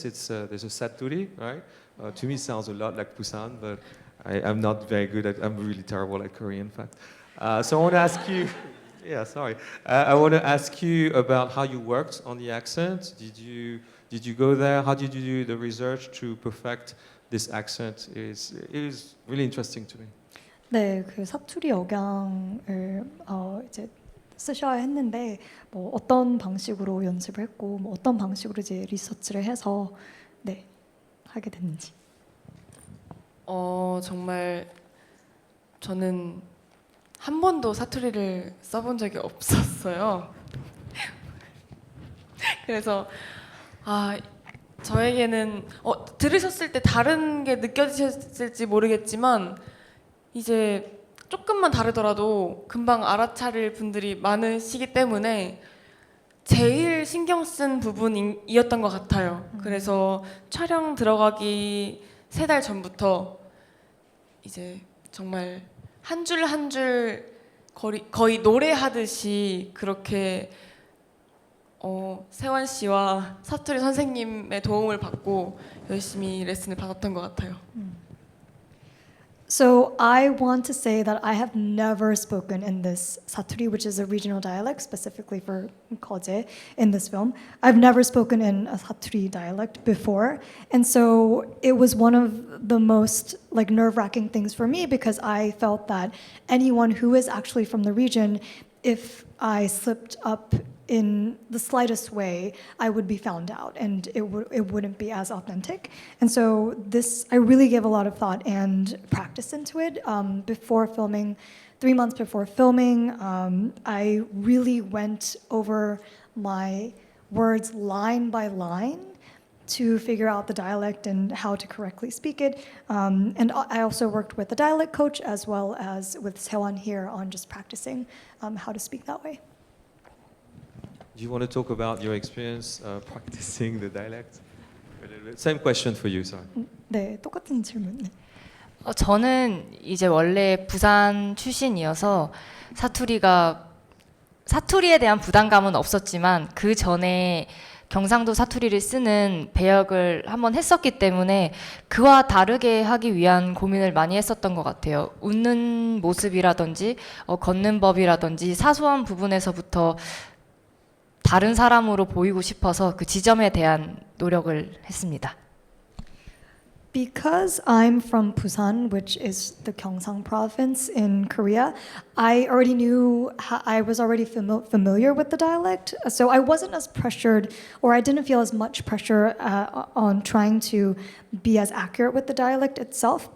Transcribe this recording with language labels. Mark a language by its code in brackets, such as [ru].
[en] There's a Saturi, right? To me, it sounds a lot like Busan, but I'm not very good at. I'm really terrible at Korean, in fact. So I want to ask you. Yeah, sorry. I want to ask you about how you worked on the accent. Did you go there? How did you do the research to perfect this accent? It is really interesting to me. [ko] 네, 그 사투리 억양을 이제 쓰셔야 했는데 뭐 어떤 방식으로 연습을 했고 뭐 어떤 방식으로 이제 리서치를 해서 네 하게 됐는지. 정말 저는 한 번도 사투리를 써본 적이 없었어요. 그래서 저에게는 들으셨을 때 다른 게 느껴지셨을지 모르겠지만 이제 조금만 다르더라도 금방 알아차릴 분들이 많으시기 때문에 제일 신경 쓴 부분이었던 것 같아요. 그래서 촬영 들어가기 3달 전부터 이제 정말 한 줄 한 줄 거의 노래하듯이 그렇게 세원 씨와 사투리 선생님의 도움을 받고 열심히 레슨을 받았던 것 같아요. [en] So I want to say that I have never spoken in this Saturi, which is a regional dialect specifically for Koje in this film. I've never spoken in a Saturi dialect before, and so it was one of the most like nerve-wracking things for me because I felt that anyone who is actually from the region, if I slipped up in the slightest way, I would be found out, and it wouldn't be as authentic. And so this, I really gave a lot of thought and practice into it before filming. 3 months before filming, I really went over my words line by line to figure out the dialect and how to correctly speak it. And I also worked with a dialect coach as well as with Sewon here on just practicing how to speak that way. Do you want to talk about your experience practicing the dialect? A little bit. Same question for you, sorry. [ko] 네, 똑같은 질문. 네. 저는 이제 원래 부산 출신이어서 사투리에 대한 부담감은 없었지만 그 전에 경상도 사투리를 쓰는 배역을 한번 했었기 때문에 그와 다르게 하기 위한 고민을 많이 했었던 것 같아요. 웃는 모습이라든지 걷는 법이라든지 사소한 부분에서부터 다른 사람으로 보이고 싶어서 그 지점에 대한 노력을 했습니다. [en] Because I'm from Busan, which is the Gyeongsang province in Korea, I already knew, I was already familiar with the dialect. So I wasn't as pressured, or I didn't feel as much pressure on trying to be as accurate with the dialect itself.